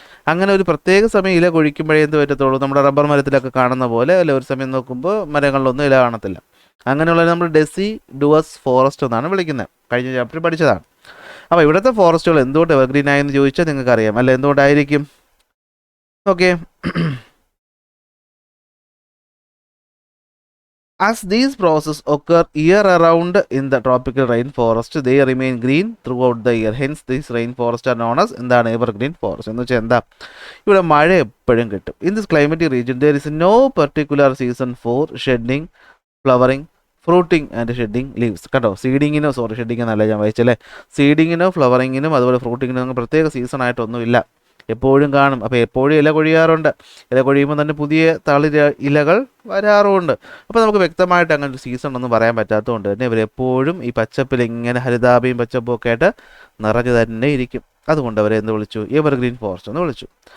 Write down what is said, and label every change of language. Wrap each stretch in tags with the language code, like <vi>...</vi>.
<ml>അങ്ങനെ ഒരു പ്രത്യേക സമയം ഇല കൊഴിക്കുമ്പോഴേ എന്ത് പറ്റത്തുള്ളൂ, നമ്മുടെ റബ്ബർ മരത്തിലൊക്കെ കാണുന്ന പോലെ അല്ലെ, ഒരു സമയം നോക്കുമ്പോൾ മരങ്ങളിലൊന്നും ഇല കാണത്തില്ല. അങ്ങനെയുള്ള നമ്മൾ ഡെസിഡുവസ് ഫോറസ്റ്റ് എന്നാണ് വിളിക്കുന്നത്. കഴിഞ്ഞ ചാപ്റ്ററിൽ പഠിച്ചതാണ്. അപ്പോൾ ഇവിടുത്തെ ഫോറസ്റ്റുകൾ എന്തുകൊണ്ട് എവർഗ്രീൻ ആയെന്ന് ചോദിച്ചാൽ നിങ്ങൾക്കറിയാം അല്ലെ, എന്തുകൊണ്ടായിരിക്കും.</ml> <en>Okay, as these processes occur year around in the tropical rainforest, they remain green throughout the year. Hence these rainforests are known as</en> <ml>എന്താണ്,</ml> <en>evergreen forest.</en> <ml>എന്ന് വെച്ചാൽ എന്താ, ഇവിടെ മഴ എപ്പോഴും കിട്ടും.</ml> <en>In this climatic region there is no particular season for shedding, flowering, fruiting and shedding leaves.</en> <ml>കേട്ടോ, shedding എന്നല്ല ഞാൻ വായിച്ചല്ലേ. സീഡിങ്ങിനോ ഫ്ലവറിങ്ങിനും അതുപോലെ ഫ്രൂട്ടിങ്ങിനും പ്രത്യേക സീസൺ ആയിട്ടൊന്നുമില്ല, എപ്പോഴും കാണും. അപ്പോൾ എപ്പോഴും ഇല കൊഴിയാറുണ്ട്. ഇല കൊഴിയുമ്പോൾ തന്നെ പുതിയ തളിര ഇലകൾ വരാറുമുണ്ട്. അപ്പോൾ നമുക്ക് വ്യക്തമായിട്ട് അങ്ങനെ ഒരു സീസൺ ഒന്നും പറയാൻ പറ്റാത്തതുകൊണ്ട് തന്നെ ഇവരെപ്പോഴും ഈ പച്ചപ്പിൽ ഇങ്ങനെ ഹരിതാപയും പച്ചപ്പും ഒക്കെ ആയിട്ട് നിറഞ്ഞു തന്നെ ഇരിക്കും. അതുകൊണ്ട് അവരെ എന്ത് വിളിച്ചു, എവർഗ്രീൻ ഫോറസ്റ്റ് എന്ന് വിളിച്ചു.</ml>